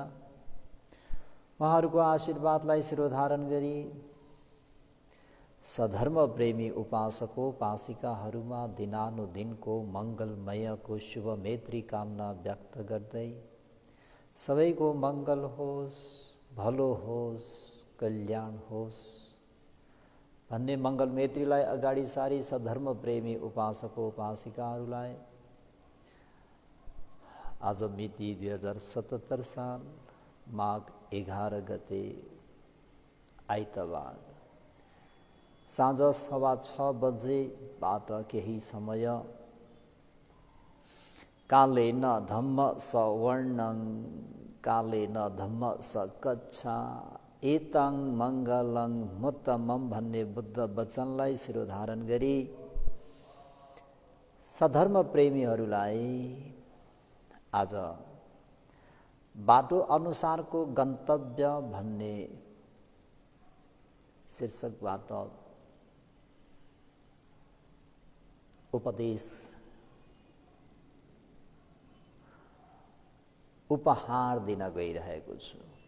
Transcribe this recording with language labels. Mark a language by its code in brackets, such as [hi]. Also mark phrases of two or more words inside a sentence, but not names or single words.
[ne] उहाँहरूको आशीर्वादलाई शिरोधारण गरी सधर्म प्रेमी उपासकोपासिकाहरूमा दिनानुदिनको मङ्गलमयको शुभ मैत्री कामना व्यक्त गर्दै सबैको मङ्गल होस्, भलो होस्, कल्याण होस् भन्ने मङ्गल मैत्रीलाई अगाडि सारी सधर्म प्रेमी उपासकोपासिकाहरूलाई आज मिति 2077 साल माघ 11 गते आइतबार साँझ 6:15 बजेबाट केही समय [pi] कालेन धम्म सवर्णं कालेन धम्म सकच्छा एतं मङ्गलं मुत्तमं [ne] भन्ने बुद्ध वचनलाई शिरोधारण गरी सधर्म प्रेमीहरूलाई आज बाटो अनुसारको गन्तव्य भन्ने शीर्षकबाट उपदेश उपहार दिन गइरहेको छु।